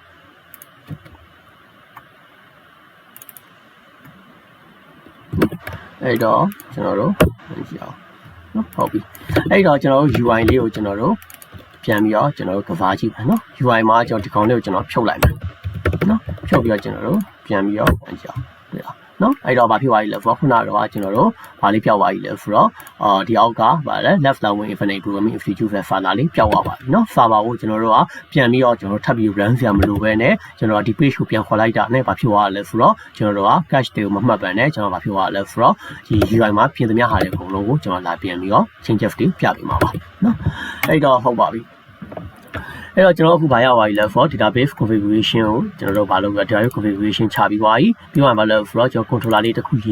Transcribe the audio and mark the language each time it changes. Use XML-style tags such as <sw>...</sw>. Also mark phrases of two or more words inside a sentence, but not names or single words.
<my>အဲ့တော့ကျွန်တော်တို့ run ကြည့်အောင်နော်ဟုတ်ပြီအဲ့တော့ကျွန်တော်တို့ UI လေးကိုကျွန်တော်တို့ပြန်ပြီးတော့ကျွန်တော်တို့ cover ကြည့်မယ်နော် UI မှာကျွန်တော်ဒီကောင်လေးကိုကျွန်တော်ဖြုတ်လိုက်မယ်နော်ဖြုတ်ပြီးတော့ကျွန်တော်တို့ပြန်ပြီးတော့ run ကြည့်အောင်တွေ့လားနော်အဲ့တော့ဘာဖြစ်သွားပြီလဲဆိုတော့ခုနကတော့ ကျွန်တော်တို့ဘာလေးပြောက်သွားပြီလဲဆိုတော့ဒီအောက်ကဗာလဲ</my> <en>left line with</en> <my>Infinity Programming Institute file လေးပြောက်သွားပါပြီနော် server ကိုကျွန်တော်တို့ကပြန်ပြီးတော့ကျွန်တော်တို့ထပ်ပြီး run စရာမလိုဘဲနဲ့ကျွန်တော်ဒီ page ကိုပြန်ခေါ်လိုက်တာနဲ့ဘာဖြစ်သွားလဲဆိုတော့ကျွန်တော်တို့က cache တွေကိုမမှတ်ဘဲနဲ့ကျွန်တော်ဘာဖြစ်သွားလဲဆိုတော့ဒီ UI မှာပြင်သမျှဟာတွေအကုန်လုံးကိုကျွန်တော်လာပြန်ပြီးတော့ changes တွေပြပေးမှာပါနော်အဲ့တော့ဟုတ်ပါပြီအဲ့တော့ကျွန်တော်အခုဘာရပါပြီလဲဆိုတော့</my> <en>database configuration</en> <my>ကိုကျွန်တော်တို့ဘာလုပ်လဲ</my> <en>database configuration</en> <my>ချပြီးသွားပြီပြီးမှဘာလုပ်ဆိုတော့ကျွန်တော် controller လေးတစ်ခုရေး</my>